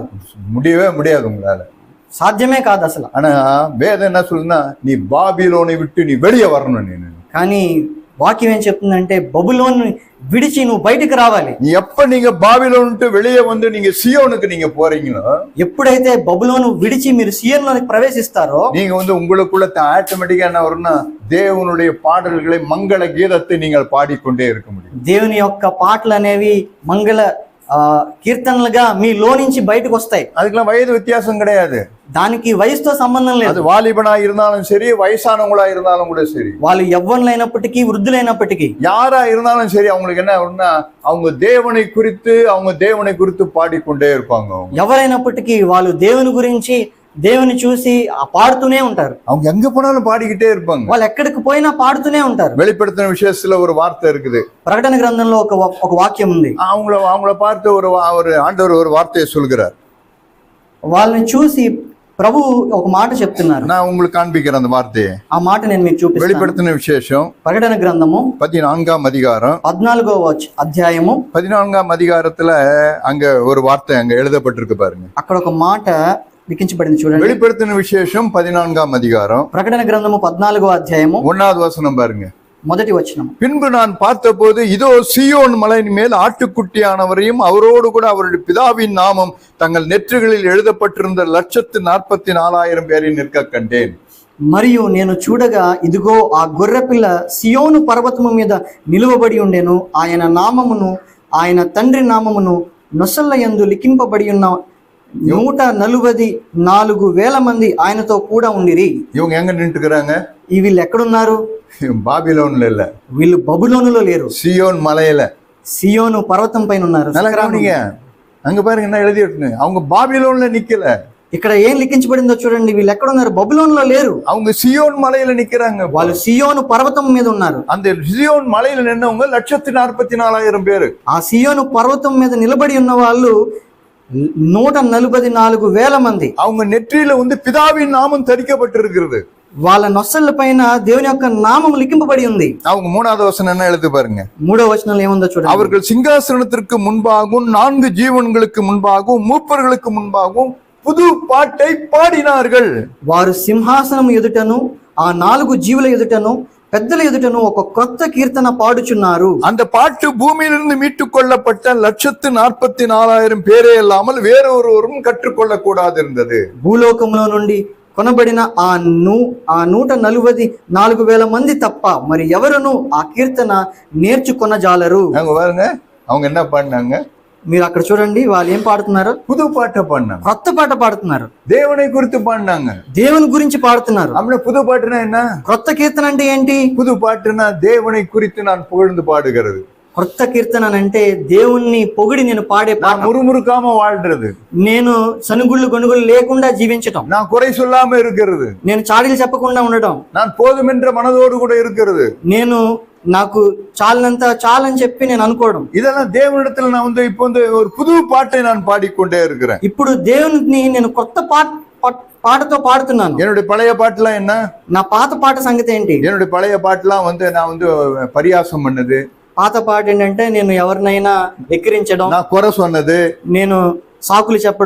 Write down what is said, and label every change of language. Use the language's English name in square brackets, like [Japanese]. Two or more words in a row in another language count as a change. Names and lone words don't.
[Tamil] முடியவே முடியாது, உங்களால [Telugu] సాధ్యమే కాదు అసలు. [Tamil] ஆனா வேதம் என்ன சொல்லுன்னா, நீ பாபிலோனை விட்டு நீ வெளியே வரணும். [Telugu] నేను కానీ వాక్యం ఏం చెప్తుందంటే బబులోన్ విడిచి నువ్వు బయటికి రావాలి. [Tamil] நீ எப்ப நீங்க பாபிலோன் விட்டு வெளியே வந்து நீங்க சியோனுக்கு நீங்க போறீங்களோ, [Telugu] ఎప్పుడైతే బబులోను విడిచి మీరు సియోనులోకి ప్రవేశిస్తారో [Tamil] நீங்க வந்து உங்களுக்குள்ள ஆட்டோமேட்டிக்கா என்ன வரும்னா, தேவனுடைய பாடல்களை மங்கள கீதத்தை நீங்கள் பாடிக்கொண்டே இருக்க முடியும். [Telugu] దేవుని యొక్క పాటలు అనేవి మంగళ కీర్తనలుగా మీలో నుంచి బయటకు వస్తాయి. [Tamil] அதுக்கெல்லாம் வயது வித்தியாசம் கிடையாது, [Telugu] దానికి వయసుతో సంబంధం [Tamil] அது [Telugu] లేదు. [Tamil] வாலிபனா இருந்தாலும் சரி வயசானவங்களா இருந்தாலும் கூட சரி, [Telugu] వాళ్ళు యవ్వనులైనప్పటికీ వృద్ధులైనప్పటికీ [Tamil] யாரா இருந்தாலும் சரி, அவங்களுக்கு என்ன வரும்னா, அவங்க தேவனை குறித்து பாடிக்கொண்டே இருப்பாங்க. [Telugu] ఎవరైనప్పటికీ వాళ్ళు దేవుని గురించి దేవుని చూసి పాడుతూనే ఉంటారు. [Tamil] அவங்க எங்க போனாலும் பாடிக்கிட்டே இருப்பாங்க. [Telugu] వాళ్ళు ఎక్కడికి పోయినా పాడుతూనే ఉంటారు. [Tamil] வெளிப்படுத்தின விஷயத்துல ஒரு வார்த்தை இருக்குது, [Telugu] ప్రకటన గ్రంథంలో ఒక వాక్యం ఉంది. [Tamil] அவங்கள பார்த்து ஒரு ஆண்டவர் ஒரு வார்த்தையை சொல்கிறார். [Telugu] వాళ్ళని చూసి ప్రభు ఒక మాట చెప్తున్నారు. [Tamil] நான் உங்களுக்கு காண்பிக்கிறேன் அந்த வார்த்தையை. [Telugu] ఆ మాట నేను మీకు చూపిస్తాను. [Tamil] வெளிப்படுத்தின விசேஷம் [Telugu] ప్రకటన గ్రంథము [Tamil] 14ஆம் அதிகாரம் [Telugu] 14వ అధ్యాయము [Tamil] 14ஆம் அதிகாரத்துல அங்க ஒரு வார்த்தை அங்க எழுதப்பட்டிருக்கு பாருங்க. [Telugu] అక్కడ ఒక మాట లిఖించబడింది చూడండి. [Tamil] வெளிப்படுத்தின விசேஷம் 14ஆம் அதிகாரம் [Telugu] ప్రకటన గ్రంథము 14వ అధ్యాయము [Tamil] 1வது வசனம் பாருங்க. [Telugu] మొదటి వచనం. [Tamil] பின்பு நான் பார்த்தபோது இதோ சீயோன் மலையின் மேல் ஆட்டுக்குட்டியானவரையும் அவரோடு கூட அவருடைய பிதாவின் நாமம் தங்கள் நெற்றிகளில் எழுதப்பட்டிருந்த 144,000 பேரை நிற்க கண்டேன். [Telugu] మరియు నేను చూడగా ఇదిగో ఆ గొర్రెపిల్ల సియోను పర్వతము మీద నిలువబడి ఉండెను. ఆయన నామమును ఆయన తండ్రి నామమును నొసళ్ళ యందు లిఖింపబడి ఉన్న 144,000 మంది ఆయనతో కూడా ఉండిరి. [Tamil] இவங்க எங்க நின்றுக்கிறாங்க? [Telugu] వీళ్ళు ఎక్కడున్నారు? [Tamil] பாபிலோன்ல இல்ல, [Telugu] వీళ్ళు బబులోనులో లేరు, [Tamil] சியோன் மலையில, [Telugu] సియోను పర్వతం పైన ఉన్నారు. [Tamil] நல்லா கவனிங்க, அங்க பாருங்க என்ன எழுதி இருக்கு. அவங்க பாபிலோன்ல நிக்கல. [Telugu] ఇక్కడ ఏం లిఖించబడిందో చూడండి. వీళ్ళు ఎక్కడున్నారు? బబులోనులో లేరు, [Tamil] அவங்க சியோன் மலையில நிக்கிறாங்க. [Telugu] వాళ్ళు సియోను పర్వతం మీద ఉన్నారు. [Tamil] அந்த சியோன் மலையில நின்னவங்க 144,000 பேரு. [Telugu] ఆ సియోను పర్వతం మీద నిలబడి ఉన్న వాళ్ళు 144,000 మంది. [Tamil] அவங்க நெற்றியில வந்து பிதாவின் நாமம் தரிக்கப்பட்டிருக்கிறது. [Telugu] వాళ్ళ నొసళ్ళ పైన దేవుని యొక్క నామం లిఖింపబడి ఉంది. [Tamil] அவங்க 3வது வசனம் என்ன எழுது பாருங்க. [Telugu] 3వ వచనంలో ఏముందో చూడండి. [Tamil] அவர்கள் சிங்காசனத்திற்கு முன்பாகவும் 4 ஜீவன்களுக்கு முன்பாகவும் மூப்பர்களுக்கு முன்பாகவும் புது பாட்டை பாடினார்கள். [Telugu] వారు సింహాసనం ఎదుటను ఆ 4 జీవుల ఎదుటను పెద్దల ఎదుటను ఒక కొత్త కీర్తన పాడుచున్నారు. [Tamil] அந்த பாட்டு பூமியிலிருந்து மீட்டுக் கொள்ளப்பட்ட 144,000 பேரே இல்லாமல் வேறொருவரும் கற்றுக்கொள்ள கூடாது இருந்தது. [Telugu] భూలోకంలో నుండి కొనబడిన ఆ 144,000 మంది తప్ప మరి ఎవరును ఆ కీర్తన నేర్చుకొనజాలరు. [Tamil] அங்க பாருங்க, அவங்க என்ன பண்ணாங்க? [Telugu] మీరు అక్కడ చూడండి, వాళ్ళు ఏం పాడుతున్నారు? [Tamil] புது பாட்டை பாடினாங்க, [Telugu] కొత్త పాట పాడుతున్నారు, [Tamil] தேவனை குறித்து பாடினாங்க. [Telugu] దేవుని గురించి పాడుతున్నారు. [Tamil] அப்படின்னா புது பாட்டுனா என்ன? [Telugu] కొత్త కీర్తన అంటే ఏంటి? [Tamil] புது பாட்டுனா தேவனை குறித்து நான் புகழ்ந்து பாடுகிறது. [Telugu] కొత్త కీర్తన అంటే దేవుణ్ణి పొగిడి నేను పాడే పాట. [Tamil] முறுமுறுக்காம வாழ்றது, [Telugu] నేను సనుగుళ్ళు గొనుగులు లేకుండా జీవించటం, [Tamil] நான் குறை சொல்லாம இருக்கிறது, [Telugu] నేను చాడీలు చెప్పకుండా ఉండటం, [Tamil] நான் போதும் என்ற மனதோடு கூட இருக்கிறது, [Telugu] నేను నాకు చాలని చెప్పి నేను అనుకోవడం, [Tamil] இதெல்லாம் தேவனிடத்துல நான் வந்து இப்போ வந்து ஒரு புது பாட்டை நான் பாடிக்கொண்டே இருக்கிறேன். [Telugu] ఇప్పుడు దేవుని నేను కొత్త పాటతో పాడుతున్నాను. [Tamil] என்னுடைய பழைய பாட்டுலாம் என்ன? [Telugu] నా పాత పాట సంగతి ఏంటి? [Tamil] என்னுடைய பழைய பாட்டுலாம் வந்து நான் வந்து பரியாசம் பண்ணது. [Telugu] పాత పాట ఏంటంటే నేను ఎవరినైనా ఎక్కిరించడం, [Tamil] நான் குறை சொன்னது, [Telugu] నేను సాకులు చెప్పడం,